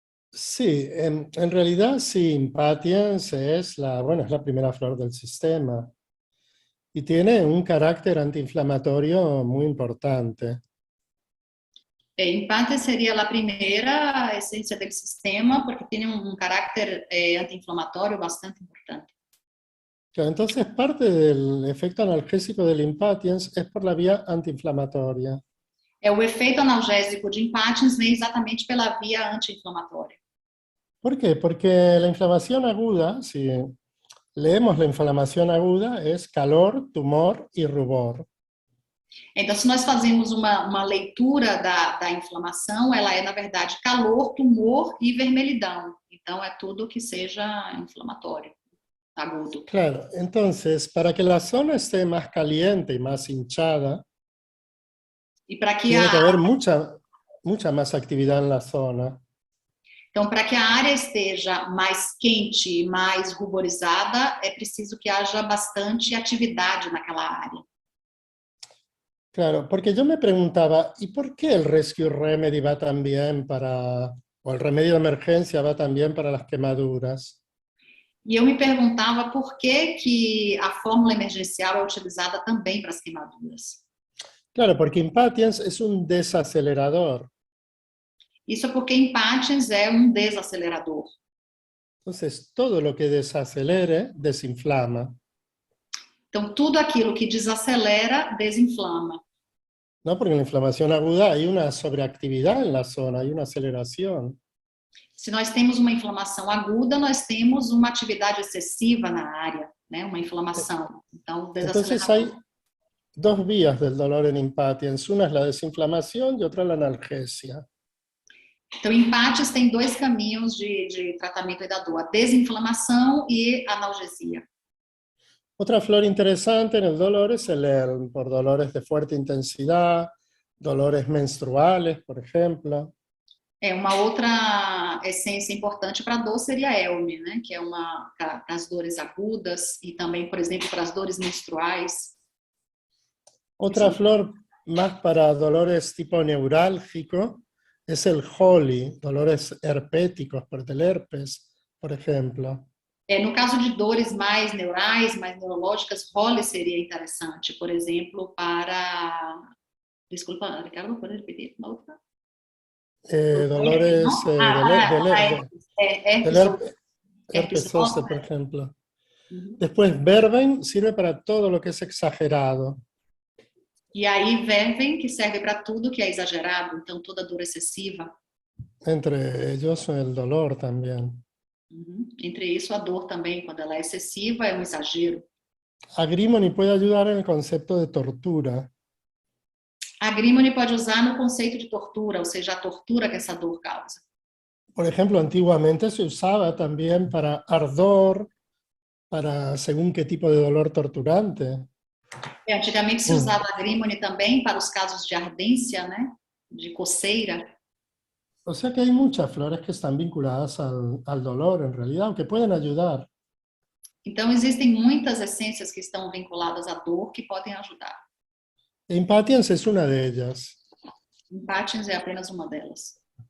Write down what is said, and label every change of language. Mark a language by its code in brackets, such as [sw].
[es] Sí, en realidad sí, Impatiens es es la primera flor del sistema y tiene un carácter antiinflamatorio muy importante. Impatiens sería la primera esencia del sistema porque tiene un carácter antiinflamatorio bastante importante. Claro, entonces parte del efecto analgésico del Impatiens es por la vía antiinflamatoria. [pt] O efeito analgésico de Impatiens vem exatamente pela via anti-inflamatória. [es] ¿Por qué? Porque la inflamación aguda, si leemos la inflamación aguda, es calor, tumor y rubor. [pt] Então, se nós fazemos uma leitura da inflamação, ela é, na verdade, calor, tumor e vermelhidão. Então, é tudo que seja inflamatório, agudo. [es] Claro, entonces, para que la zona esté más caliente y más hinchada, [pt] E para que [es] tiene que haber mucha más actividad en la zona. [pt] Então, para que a área esteja mais quente, mais ruborizada, é preciso que haja bastante atividade naquela área. [es] Claro, porque yo me preguntaba, ¿y por qué el Rescue Remedy va tan bien o el remedio de emergencia va tan bien para las quemaduras? [pt] E eu me perguntava por que a fórmula emergencial é utilizada também para as queimaduras. [es] Claro, porque Impatiens es un desacelerador. [pt] Isso porque Impatiens é um desacelerador. [es] Entonces, todo lo que desacelere, desinflama. [pt] Então, tudo aquilo que desacelera, desinflama. [es] ¿No? Porque en la inflamación aguda hay una sobreactividad en la zona, hay una aceleración. [pt] Se nós temos uma inflamação aguda, nós temos uma atividade excessiva na área, né? Uma inflamação. Então, [es] Entonces hay dos vías del dolor en Impatiens. Una es la desinflamación y otra la analgesia. [pt] Então, Impatiens tem dois caminhos de tratamento da dor, a desinflamação e a analgesia. [es] Otra flor interesante en el dolor es el ELM, por dolores de fuerte intensidad, dolores menstruales, por ejemplo. [pt] Uma outra essência importante para a dor seria a ELM, né? Que é para as dores agudas e também, por exemplo, para as dores menstruais. [es] Otra flor más para dolores tipo neurálgico es el Holly, dolores herpéticos por el herpes, por ejemplo. [pt] No caso de dores mais neurais, mais neurológicas, Holly seria interessante, por exemplo, para... Desculpa, Ricardo, pode repetir uma outra? [es] Dolores del herpes. [pt] herpes [es] herpes zoster, por [pt] zoster. [es] ejemplo. Uhum. Después, verben sirve para todo lo que es exagerado. [pt] E aí, verven, que serve para tudo que é exagerado, então toda dor excessiva. [es] Entre ellos el dolor también. Uhum. [pt] Entre isso, a dor também, quando ela é excessiva, é um exagero. [es] Agrimony puede ayudar en el concepto de tortura. [pt] A Grimony pode usar no conceito de tortura, ou seja, a tortura que essa dor causa. [es] Por ejemplo, antiguamente se usaba también para ardor, para según qué tipo de dolor torturante. [pt] Antigamente se usava a Grimony também para os casos de ardência, né? De coceira. [es] O sea que hay muchas flores que están vinculadas al dolor en realidad, aunque pueden ayudar. [pt] Então, existem muitas essências que estão vinculadas à dor que podem ajudar. [es] Impatiens es una de ellas. [pt] Impatiens é apenas uma delas.